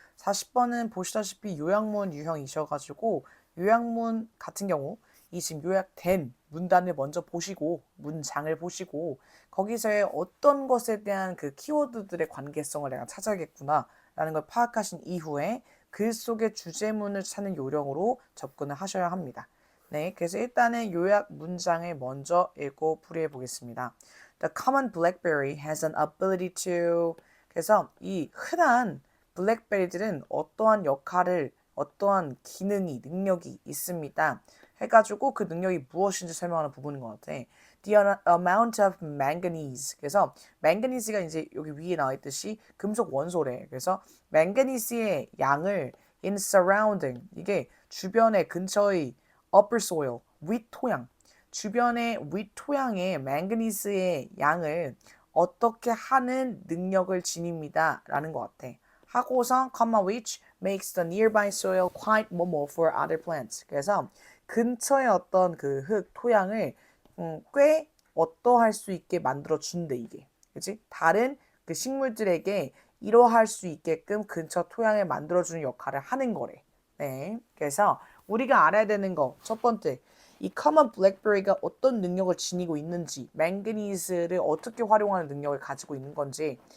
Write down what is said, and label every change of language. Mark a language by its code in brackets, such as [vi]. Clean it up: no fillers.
[ko] 40번은 보시다시피 요약문 유형이셔가지고 요약문 같은 경우 이 지금 요약된 문단을 먼저 보시고 문장을 보시고 거기서의 어떤 것에 대한 그 키워드들의 관계성을 내가 찾아야겠구나 라는 걸 파악하신 이후에 글 속의 주제문을 찾는 요령으로 접근을 하셔야 합니다. 네, 그래서 일단은 요약 문장을 먼저 읽고 풀이해 보겠습니다. [en] The common blackberry has an ability to. [ko] 그래서 이 흔한 블랙베리들은 어떠한 역할을, 어떠한 기능이, 능력이 있습니다. 해가지고 그 능력이 무엇인지 설명하는 부분인 것 같아. [en] The amount of manganese. [ko] 그래서 manganese가 이제 여기 위에 나와 있듯이 금속 원소래. 그래서 manganese의 양을 [en] in surrounding. [ko] 이게 주변에 근처의 upper soil, 윗토양. 주변의 윗토양의 망가니스의 양을 어떻게 하는 능력을 지닙니다. 라는 것 같아. 하고서, [en] which makes the nearby soil quite [ko] 뭐뭐 [en] for other plants. [ko] 그래서 근처의 어떤 그 흙, 토양을 꽤 어떠할 수 있게 만들어 준대, 이게. 그치? 다른 그 식물들에게 이러할 수 있게끔 근처 토양을 만들어주는 역할을 하는 거래. 네. 그래서 우리가 알아야 되는 거, 첫 번째. 이 common blackberry가 어떤 능력을 지니고 있는지, 망가니스를 어떻게 활용하는 능력을 가지고 있는 건지.